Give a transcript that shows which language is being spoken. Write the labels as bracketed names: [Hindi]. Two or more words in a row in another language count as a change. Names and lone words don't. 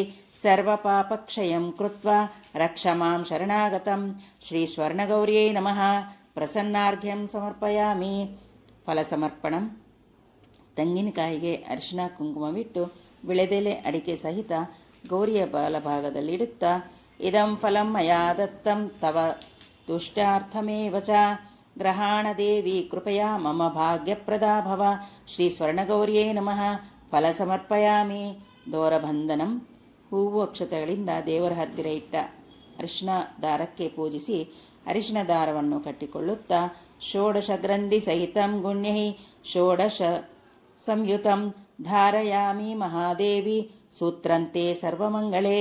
[Sanskrit] ಸರ್ವಪಾಪಕ್ಷಯಂ ಕೃತ್ವಾ ರಕ್ಷ ಮಾಂ ಶರಣಾಗತಂ. ಶ್ರೀ ಸ್ವರ್ಣಗೌರ್ಯೈ ನಮಃ. ಪ್ರಸನ್ನಾರ್ಘ್ಯಂ ಸಮರ್ಪಯಾಮಿ. [Kannada] ಫಲಸಮರ್ಪಣಂ. ತೆಂಗಿನಕಾಯಿಗೆ ಅರಿಶಿನ ಕುಂಕುಮವಿಟ್ಟು ವಿಳೆದೆಲೆ ಅಡಿಕೆ ಸಹಿತ ಗೌರಿಯ ಬಲಭಾಗದಲ್ಲಿಡುತ್ತಾ, [Sanskrit] ಇದಂ ಫಲಂ ಮಯಾ ದತ್ತಂ ತವ ತುಷ್ಟಾರ್ಥಮೇವ ಚ ಗ್ರಹಾಣ ದೇವಿ ಕೃಪಯಾ ಮಮ ಭಾಗ್ಯಪ್ರದಾ ಭವ. ಶ್ರೀ ಸ್ವರ್ಣಗೌರ್ಯೈ ನಮಃ. ಫಲ ಸಮರ್ಪಯಾಮಿ. ದೋರಬಂಧನಂ. [Kannada] ಹೂವು ಅಕ್ಷತೆಗಳಿಂದ ದೇವರ ಹತ್ತಿರ ಇಟ್ಟ ಅರಿಶಿನ ದಾರಕ್ಕೆ ಪೂಜಿಸಿ ಅರಿಶಿನ ದಾರವನ್ನು ಕಟ್ಟಿಕೊಳ್ಳುತ್ತಾ, [Sanskrit] ಷೋಡಶ ಗ್ರಂಥಿ ಸಹಿತಂ ಗುಣ್ಯೈ ಷೋಡಶ ಸಂಯುತಂ ಧಾರಯಾಮಿ ಮಹಾದೇವಿ ಸೂತ್ರಂತೆ ಸರ್ವಮಂಗಳೇ.